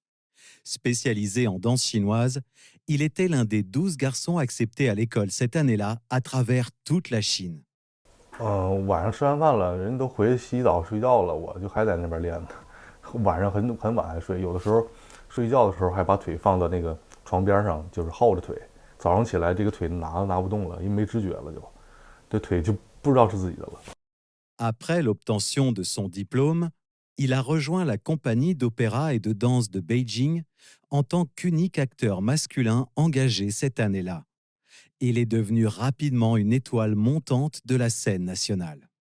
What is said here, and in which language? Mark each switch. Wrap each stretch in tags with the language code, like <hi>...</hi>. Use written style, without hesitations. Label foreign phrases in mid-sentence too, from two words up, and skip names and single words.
<fr>Spécialisé en danse chinoise, il était l'un des 12 garçons acceptés à l'école cette année-là à travers toute la Chine.</fr> <zh>晚上吃完饭了，人都回去洗澡睡觉了，我就还在那边练呢。晚上很晚还睡，有的时候睡觉的时候还把腿放到那个床边上，就是耗着腿。早上起来这个腿拿都拿不动了，因为没知觉了就，这腿就不知道是自己的了。</zh> <fr>Après l'obtention de son diplôme, il a rejoint la compagnie d'opéra et de danse de Beijing en tant qu'unique acteur masculin engagé cette année-là. Il est devenu rapidement une étoile montante de la scène nationale.</fr>